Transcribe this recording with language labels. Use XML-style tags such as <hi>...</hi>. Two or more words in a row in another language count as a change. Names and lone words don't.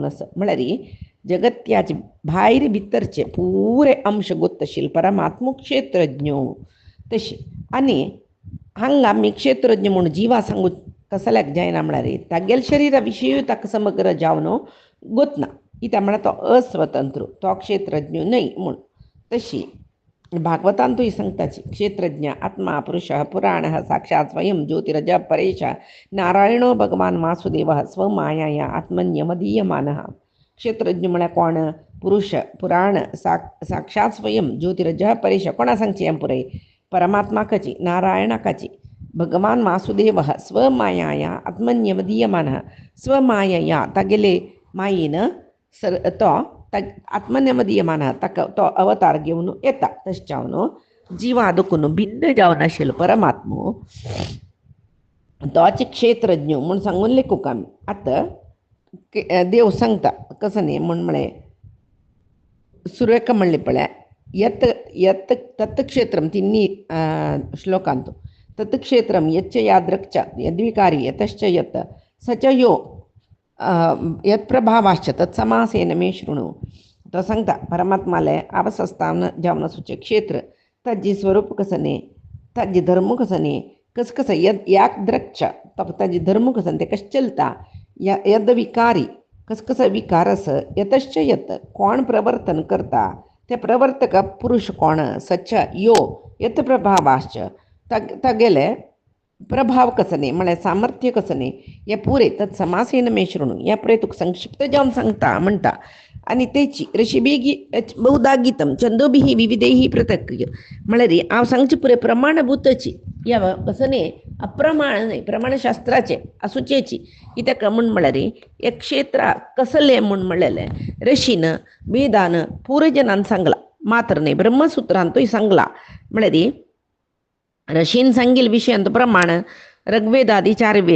<kok>आसा म्हळ्यार जगत्याचे भायर भितरचे पुरे अंश गोत आशिल्ले परमात्मो क्षेत्रज्ञ तशी आनी हांगा आमी क्षेत्रज्ञ म्हूण जिवा सांगू कसल्याक जायना म्हळ्यार तागेले शरिरा विशयूय ताका समग्र जावन गोतना कित्याक म्हळ्यार तो अस्वतंत्र तो क्षेत्रज्ञ न्हय म्हूण तशी भागवतांतूय</kok> <sa>सांगताची क्षेत्रज्ञ आत्मा पुरुष पुराण साक्षात् स्वयं ज्योतिरज परेश नारायणो भगवान वासुदेव स्वमाया आत्मन्यमदीयमान</sa> <kok>क्षेत्रज्ञ म्हळ्यार कोण</kok> <sa>पुरुष पुराण साक्षात् स्वयं ज्योतिरज परेश</sa> <kok>कोणा सांगची हें पुरय परमात्माकाची नारायणाकाची</kok> <sa>भगवान वासुदेव स्वमाया आत्मन्यमदीयमान स्वमायया</sa> <kok>तागेले मायेन तो आत्मन्यमदीयमान ताका तो अवतार घेवन येता तशें जावन जिवा दुखून भिन्न जावन आशिल्लो परमात्मो तोच क्षेत्रज्ञ म्हूण सांगून लेखूंक आमी आतां देव सांगता कसं न्ही म्हूण म्हळें सुरेख म्हणलें पळय</kok> <sa>यत् यत् तत् क्षेत्रम</sa> <kok>तिन्नी श्लोकांत</kok> <sa>तत् क्षेत्रम यच्च यादृक् च यद्विकारी यतश्च यत् स च यो यत्प्रभावाश्च तत्समासेन मे शृणु</sa> <kok>तो सांगता परमात्माले अवस्थान जावन आसूचें क्षेत्र ताजी स्वरूप कसं न्ही ताजी धर्म कसं न्ही कसं याक द्रक्ष तो ताजी धर्म कसं ते कशें चलता</kok> <sa>यद विकारी</sa> <kok>कसं विकार आस</kok> <sa>यतश्च यत</sa> <kok>कोण प्रवर्तन करता ते प्रवर्तक पुरुष कोण</kok> <sa>सच यो यत प्रभावाश्च</sa> <kok>तागेले प्रभाव कसं न्ही म्हळ्यार सामर्थ्य कसं न्ही हे पुरे</kok> <sa>तत् समासेन मे शृणु</sa> <kok>हे पुरे तुका संक्षिप्त जावन सांगता म्हणटा आणि त्याची</kok> <sa>ऋषिबेगी बहुधा गीतम छंदोभिही विविधेही पृथक्</sa> <kok>म्हळरी हांव सांगचे पुरे प्रमाणभूतची या कसने अप्रमाण नाही प्रमाणशास्त्राचे असुचेची कित्याक म्हण म्हळरी एक क्षेत्र कसले म्हण म्हणलेले ऋषीन वेदान पूर्वजनान सांगला मात्र नाही ब्रह्मसूत्रान तोय सांगला म्हळरी ऋषीन सांगील विषयांत प्रमाण ऋग्वेदादी 4 वेद</kok>